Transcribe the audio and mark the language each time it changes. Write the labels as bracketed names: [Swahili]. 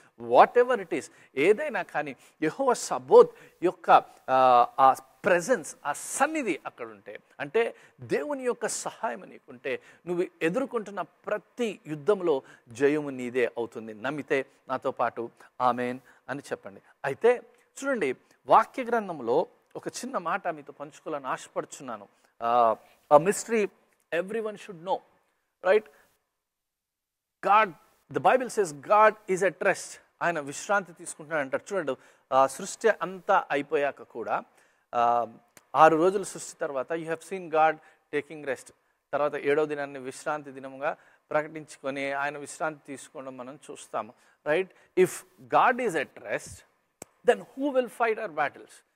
[English] whatever it is, [Telugu] ఏదైనా కానీ యెహోవా సబోత్ యొక్క ఆ ప్రెజెన్స్, ఆ సన్నిధి అక్కడ ఉంటే, అంటే దేవుని యొక్క సహాయం నీకుంటే, నువ్వు ఎదుర్కొంటున్న ప్రతి యుద్ధంలో జయము నీదే అవుతుంది. నమ్మితే నాతో పాటు ఆమెన్ అని చెప్పండి. అయితే చూడండి, వాక్య గ్రంథంలో ఒక చిన్న మాట మీతో పంచుకోవాలని ఆశపడుచున్నాను. [English] a mystery everyone should know, right? God, the Bible says God is at rest. [Telugu] ఆయన విశ్రాంతి తీసుకుంటున్నాడు అంటారు. చూడండి, సృష్టి అంతా అయిపోయాక కూడా 6 రోజుల సృష్టి తర్వాత [English] You have seen God taking rest. [Telugu] తర్వాత 7వ దినాన్ని విశ్రాంతి దినముగా ప్రకటించుకొని ఆయన విశ్రాంతి తీసుకోవడం మనం చూస్తాము. [English] Right, if God is at rest, then who will fight our battles?